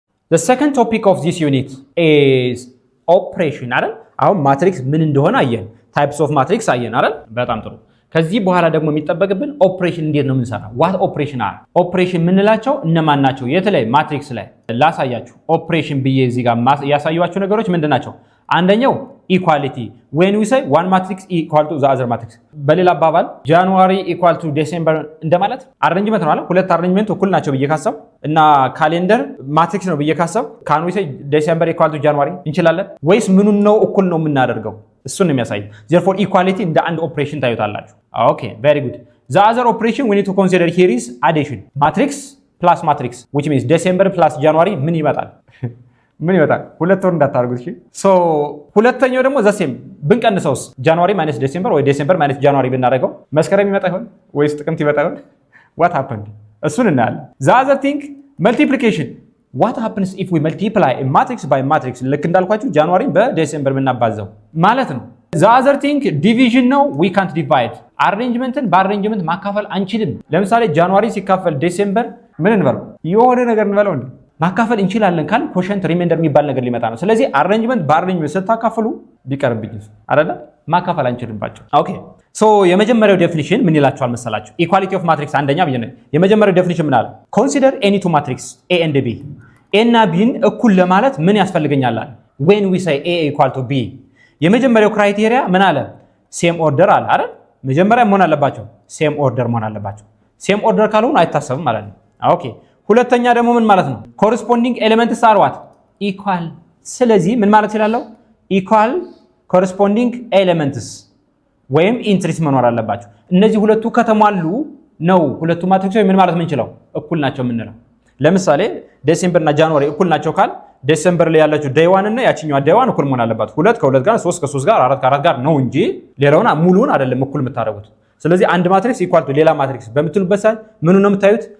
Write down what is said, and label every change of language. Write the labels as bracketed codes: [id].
[en] The second topic of this unit is operation አይደል? [am] አሁን ማትሪክስ ምን እንደሆነ አየን። [en] types of matrix [am] አየን አይደል? በጣም ጥሩ። ከዚህ በኋላ ደግሞ የሚጠበቅብን ኦፕሬሽን እንዴት ነው የምንሰራው? [en] what operation are? [am] ኦፕሬሽን ምንላቸው እነማን ናቸው? የትላይ ማትሪክስ ላይ ላሳያችሁ። ኦፕሬሽን ብዬ እዚህ ጋር ያሳዩዋችሁ ነገሮች ምንድናቸው? አንደኛው ኢኳሊቲ [en] when we say one matrix equal to the other matrix [am] በሌላ አባባል ጃንዋሪ equal to ዲሴምበር እንደማለት አሬንጅመንት ነው አይደል? ሁለት አሬንጅመንት እኩል ናቸው ብዬ ካሰብ እና ካሌንደር ማትሪክስ ነው ብዬ ካሰብ [en] can we say [am] ዲሴምበር equal to ጃንዋሪ እንችላለን ወይስ ምኑን ነው እኩል ነው የምናደርገው? እሱን ነው የሚያሳይ። [en] therefore equality [am] እንደ አንድ ኦፕሬሽን ታዩታላችሁ። [en] okay very good. the other operation we need to consider here is addition matrix plus matrix which means ዲሴምበር plus ጃንዋሪ [am] ምን ይመጣል? ምን ይወጣል? ሁለት ወር እንዳታርጉት። እሺ ሶ ሁለተኛው ደግሞ ዘሴም ብንቀንሰውስ ጃንዋሪ ማይነስ ዲሴምበር ወይ ዲሴምበር ማይነስ ጃንዋሪ ብናደርገው መስከረም ይመጣ ይሆን ወይስ ጥቅምት ይመጣ ይሆን? [en] what happened [am] እሱን እናያለን። [en] the other thing multiplication what happens if we multiply a matrix by matrix [am] ልክ እንዳልኳችሁ ጃንዋሪ በዲሴምበር ብናባዛው ማለት ነው። [en] the other thing division ነው we can't divide [am] አሬንጅመንትን በአሬንጅመንት ማካፈል አንችልም። ለምሳሌ ጃንዋሪ ሲካፈል ዲሴምበር ምን እንበለው? የሆነ ነገር እንበለው እንዴ ማካፈል እንችላለን ካል ኮሸንት ሪሜንደር የሚባል ነገር ሊመጣ ነው። ስለዚህ አሬንጅመንት በአሬንጅመንት ስታካፍሉ ቢቀርብኝ አይደለ ማካፈል አንችልባቸው። ኦኬ ሶ የመጀመሪያው ዴፊኒሽን ምን ይላችኋል መሰላችሁ? ኢኳሊቲ ኦፍ ማትሪክስ አንደኛ ብዬ ነው። የመጀመሪያው ዴፊኒሽን ምን አለ? [en] ኮንሲደር ኤኒ ቱ ማትሪክስ ኤ ኤንድ ቢ [am] ኤ እና ቢን እኩል ለማለት ምን ያስፈልገኛል አለ? [en] when we say a equal to b [am] የመጀመሪያው ክራይቴሪያ ምን አለ? ሴም ኦርደር አለ አይደል? መጀመሪያ መሆን አለባቸው ሴም ኦርደር መሆን አለባቸው። ሴም ኦርደር ካልሆነ አይታሰብም ማለት ነው። ኦኬ ሁለተኛ ደግሞ ምን ማለት ነው? [en] ኮረስፖንዲንግ ኤሌመንትስ አር ዋት ኢኳል። [am] ስለዚህ ምን ማለት ይላለው? ኢኳል ኮረስፖንዲንግ ኤሌመንትስ ወይም ኢንትሪስ መኖር አለባቸው። እነዚህ ሁለቱ ከተሟሉ ነው ሁለቱ ማትሪክሶች ምን ማለት ምንችለው እኩል ናቸው የምንለው። ለምሳሌ ዲሴምበር እና ጃንዋሪ እኩል ናቸው ካል ዲሴምበር ላይ ያለችው ዴይ 1 እና ያቺኛው ዴይ 1 እኩል መሆን አለባት። 2 ከ2 ጋር 3 ከ3 ጋር 4 ከ4 ጋር ነው እንጂ ሌላውና ሙሉውን አይደለም እኩል የምታደርጉት። ስለዚህ አንድ ማትሪክስ ኢኳል ቱ ሌላ ማትሪክስ በምትሉበት ሰዓት ምኑ ነው የምታዩት?